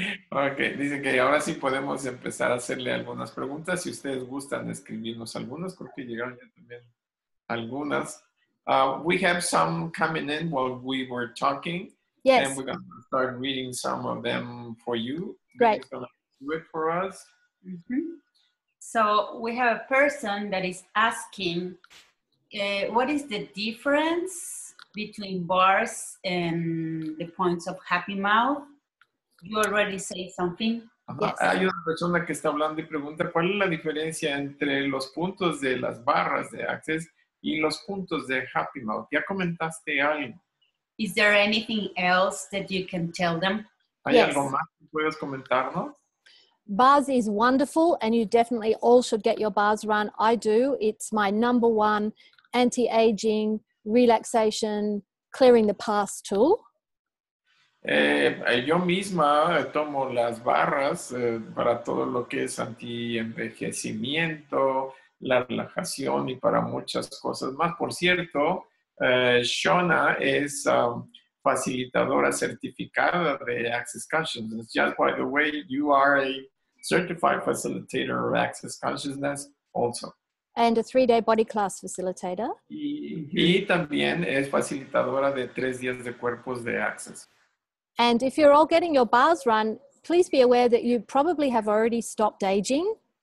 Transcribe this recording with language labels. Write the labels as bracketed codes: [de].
[es] Ok, dice que ahora sí podemos empezar a hacerle algunas preguntas. Si ustedes gustan escribirnos algunas, creo que llegaron ya también algunas. [en] We have some coming in while we were talking. Yes. And we're going to start reading some of them for you. Great. Going to do it for us. Mm-hmm. So we have a person that is asking, what is the difference between bars and the points of happy mouth? You already say something. Yes. [es] Hay una persona que está hablando y pregunta cuál es la diferencia entre los puntos de las barras de Access y los puntos de Happy Mouth. Ya comentaste algo. [en] Is there anything else that you can tell them? [es] ¿Hay [en] Yes. [es] algo más que puedas comentarnos? [en] Bars is wonderful and you definitely all should get your bars run. I do. It's my number one anti-aging, relaxation, clearing the past tool. [es] Yo misma tomo las barras para todo lo que es anti-envejecimiento, la relajación y para muchas cosas más. Por cierto, Shauna es facilitadora certificada de Access Consciousness. [en] Just by the way, you are a certified facilitator of Access Consciousness also. And a 3-day body class facilitator. [es] Y también es facilitadora de 3 días de cuerpos de Access. [en] And if you're all getting your bars run, please be aware that you probably have already stopped aging.